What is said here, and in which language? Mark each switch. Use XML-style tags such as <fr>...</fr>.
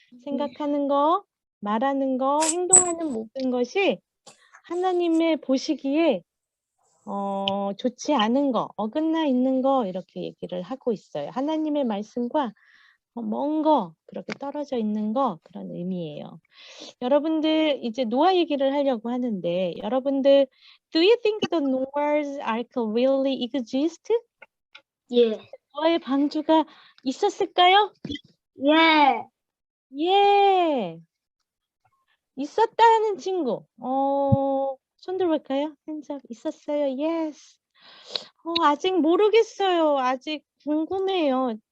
<ko>생각하는 거, 말하는 거, 행동하는 모든 것이 하나님의 보시기에 좋지 않은 거, 어긋나 있는 거 이렇게 얘기를 하고 있어요. 하나님의 말씀과 먼 거, 그렇게 떨어져 있는 거 그런 의미예요. 여러분들 이제 노아 얘기를 하려고 하는데 여러분들</ko> <en>Do you think the Noah's Ark really exist?</en> <ko>예. 노아의 방주가 있었을까요? 예. 예. 있었다는 친구. 손 들어볼까요? 한잡 있었어요. Yes. 아직 모르겠어요. 아직 궁금해요.</ko>